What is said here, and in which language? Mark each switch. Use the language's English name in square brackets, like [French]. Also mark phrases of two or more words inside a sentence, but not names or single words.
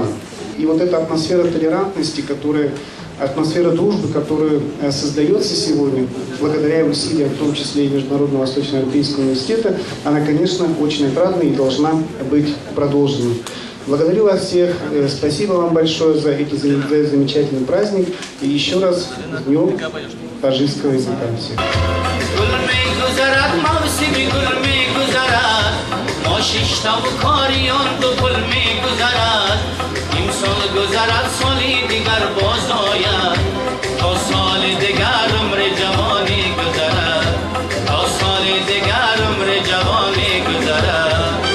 [Russian] И вот эта атмосфера толерантности, атмосфера дружбы, которая создается сегодня, благодаря усилиям, в том числе и Международного Восточноевропейского университета, она, конечно, очень отрадна и должна быть продолжена. Благодарю вас всех, спасибо вам большое за этот замечательный праздник, и еще раз с Днем таджикского языка всех. [Tajik] سال گذرد سالی دیگر باز آید تا سال دیگر عمر جوانی گذرد تا سال دیگر عمر جوانی گذرد